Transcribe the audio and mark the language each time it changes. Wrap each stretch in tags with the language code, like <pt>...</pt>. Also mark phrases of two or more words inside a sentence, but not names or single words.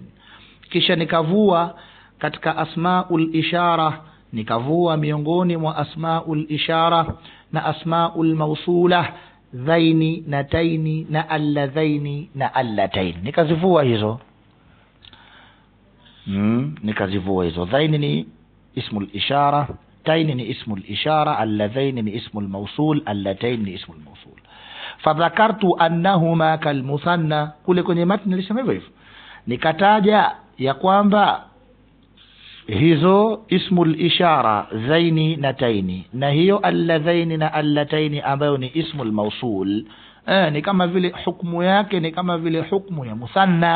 <sw>Kisha nikavua katika</sw> <ar>أسماء الإشارة,</ar> <sw>nikavua miongoni mwa</sw> <ar>أسماء الإشارة</ar> <sw>na</sw> <ar>الأسماء الموصولة,</ar> <sw>dhaini na taini na alladhaini na allatain. Nikazivua hizo. Dhaini ni</sw> <ar>اسم الإشارة,</ar> <sw>taini ni</sw> <ar>اسم الإشارة,</ar> <sw>alladhaini ni</sw> <ar>اسم الموصول,</ar> <sw>allatain ni</sw> <ar>اسم الموصول. فذكرت أنهما كالمثنى,</ar> <sw>kule kwenye matni nilisema hivyo. Nikataja ya kwamba hizo</sw> <ar>اسم الإشارة</ar> <sw>zaini na taini, na hiyo alladhaini na allataini ambayo ni</sw> <ar>اسم الموصول,</ar> <sw>ni kama vile hukumu yake ni kama vile hukumu ya muthanna.</sw>